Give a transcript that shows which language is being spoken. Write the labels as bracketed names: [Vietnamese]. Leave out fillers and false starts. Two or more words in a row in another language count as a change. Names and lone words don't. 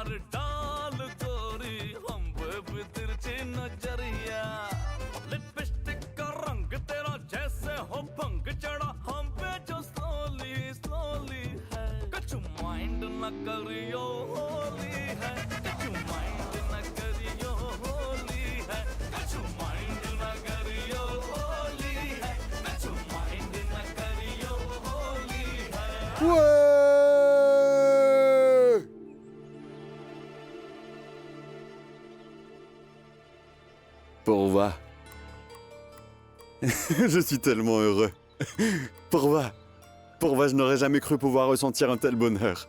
[Hindi] डाल तोरी हम पे भी तिरछी नजरिया लिपस्टिक का रंग तेरा जैसे हो भंग चढ़ा हम पे जो [English] slowly slowly [Hindi] है कछु माइंड न करियो होली है कछु माइंड न करियो होली है कछु माइंड न करियो होली है कछु माइंड न करियो होली है [French] Ouais! Pourva. Je suis tellement heureux. Pourva. Pourva, je n'aurais jamais cru pouvoir ressentir un tel bonheur.